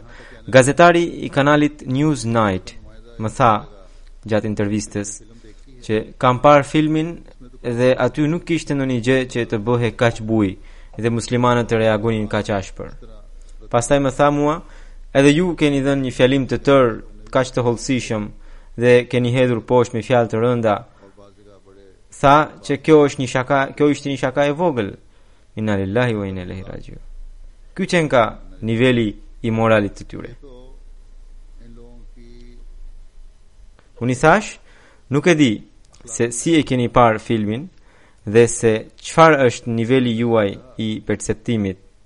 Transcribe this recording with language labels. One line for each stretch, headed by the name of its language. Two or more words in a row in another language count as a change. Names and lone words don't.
Albanian: Gazetari i kanalit News Night më tha gjatë intervistës që kam parë filmin dhe aty nuk kishte ndonjë gjë që të bëhe kaq buj dhe muslimanët të reagonin kaq ashpër. Pastaj më tha mua, edhe ju keni dhënë një fjalim të tërë kaq të hollësishëm dhe keni hedhur poshtë me fjalë të rënda. Tha që kjo ishte një shaka e vogël.
Arabic: إنا لله وإنا إليه راجعون.
Albanian: Ky që nga niveli i moralit të tyre. Unë i thash, nuk e di se si e keni parë filmin dhe se çfarë është niveli juaj i perceptimit.